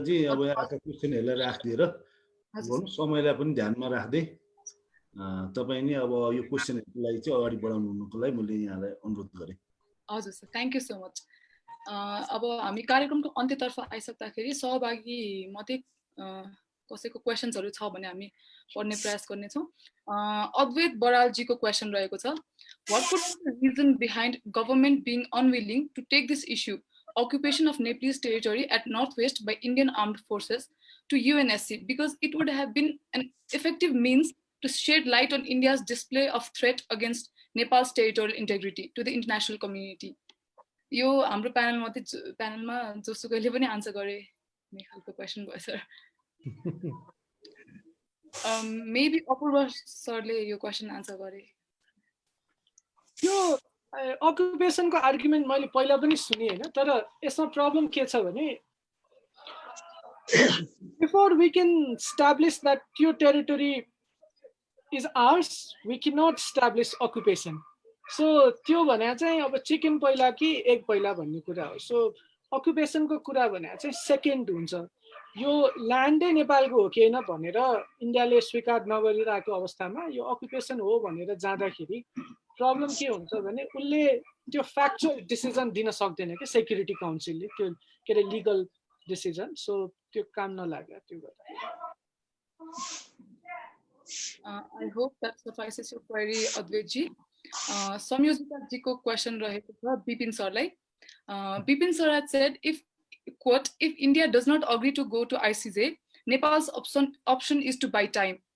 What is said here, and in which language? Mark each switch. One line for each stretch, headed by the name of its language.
Nepali: अब यहाँका क्वेसनहरूलाई राखिदिएर समयलाई पनि ध्यानमा राख्दै तपाईँ नि अब यो क्वेसनहरूको लागि चाहिँ अगाडि बढाउनुको लागि मैले यहाँलाई अनुरोध गरेँ।
English: हजुर sir, thank you so much.
Nepali: अब हामी कार्यक्रमको अन्त्यतर्फ आइसक्दाखेरि सहभागी मध्ये कसैको क्वेसन्सहरू छ भने हामी पढ्ने प्रयास गर्नेछौँ। अद्वैत बरालजीको क्वेसन रहेको छ,
English: What could be the reason behind government being unwilling to take this issue occupation of Nepalese territory at northwest by Indian armed forces to UNSC, because it would have been an effective means to shed light on India's display of threat against Nepal's territorial integrity to the international community.
Nepali: यो हाम्रो प्यानलमा जोसुकैले पनि answer गरे ने खालको question भयो sir. Maybe अपूर्व सरले यो question answer गरे। यो अकुपेसनको आर्गुमेन्ट मैले पहिला पनि सुने हैन, तर यसमा प्रब्लम के छ भने
English: Before we can establish that यो territory is ours we can not establish occupation.
Nepali: So त्यो भने चाहिँ अब चिकन पहिला कि एग पहिला भन्ने कुरा हो। सो अकुपेसनको कुरा भने चाहिँ सेकेन्ड हुन्छ। यो ल्यान्डै नेपालको हो कि होइन भनेर इन्डियाले स्वीकार नगरिरहेको अवस्थामा यो अकुपेसन हो भनेर जाँदाखेरि प्रब्लम के हुन्छ भने उसले त्यो फ्याक्चुअल डिसिजन दिन सक्दैन कि सेक्युरिटी काउन्सिलले, त्यो के अरे लिगल डिसिजन। सो त्यो काम नलाग्यो त्यो गर्दा।
English: I hope that suffices your query, Advait ji.
Nepali: संयोजिता जी को क्वेशन रहेको छ बिपिन सरलाई।
English: Bipin sir had said, if quote, if India does not agree to go to ICJ, Nepal's option is to buy time.